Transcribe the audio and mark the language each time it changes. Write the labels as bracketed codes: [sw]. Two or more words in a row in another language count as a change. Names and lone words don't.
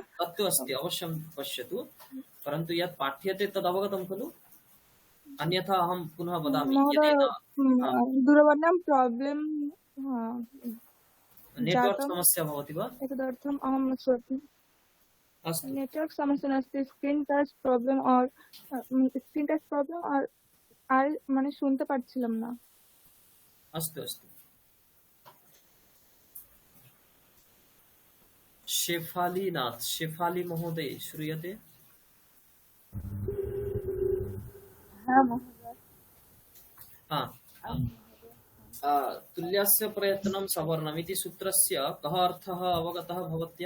[sa] तत्तु अस्ति, अवश्यं पश्यतु, परन्तु यत् पाठ्यते तद् अवगतं खलु? अन्यथा अहं पुनः वदामि, महोदय, यदि न दूरवाण्यां प्राब्लम् नेट्वर्क् जातम्, समस्या भवति वा? एतदर्थम् अहं श्रुति। अस्तु नेटवर्क समस्या नास्ति, [en] screen touch problem [bn] আর [en] screen touch problem [bn] আর মানে শুনতে পাচ্ছিলাম না। [sa] अस्तु अस्तु। शेफालीनाथ, शेफाली महोदय श्रूयते? हा, तुल्यस्य प्रयत्नं सवर्णम् इति सूत्रस्य कः अर्थः अवगतः भवत्या?